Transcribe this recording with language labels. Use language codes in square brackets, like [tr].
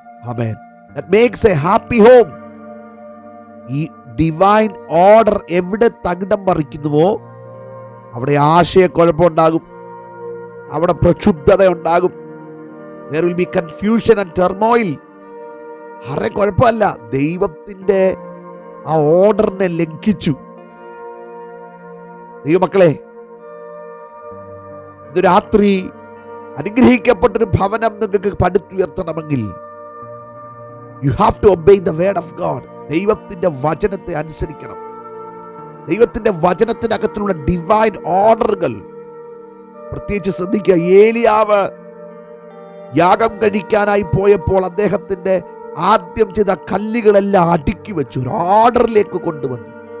[ml] Amen. [en] That makes a happy home. [ml] ഈ divine order എവിടെ തകിടം മറിക്കുന്നുവോ അവിടെ ആശയക്കുഴപ്പമുണ്ടാകും, അവിടെ പ്രക്ഷുബ്ധത ഉണ്ടാകും. [en] There will be confusion and turmoil. [ml] അറെ കുഴപ്പമല്ല, ദൈവത്തിന്റെ ആ ഓർഡറിനെ ലംഘിച്ചു. ദൈവമക്കളെ, ഇന്ന് രാത്രി അനുഗ്രഹിക്കപ്പെട്ടൊരു ഭവനം നിങ്ങൾക്ക് പടുത്തുയർത്തണമെങ്കിൽ [en] you have to obey the word of God. [ml] ദൈവത്തിന്റെ വചനത്തെ അനുസരിക്കണം. ദൈവത്തിന്റെ വചനത്തിനകത്തുള്ള ഡിവൈൻ ഓർഡറുകൾ പ്രത്യേകിച്ച് ശ്രദ്ധിക്കുക. ഏലിയാവ് യാഗം കഴിക്കാനായി പോയപ്പോൾ അദ്ദേഹത്തിന്റെ ആദ്യം ചെയ്ത കല്ലുകളെല്ലാം അടുക്കി വെച്ചു, ഒരു ഓർഡറിലേക്ക് കൊണ്ടുവന്നു.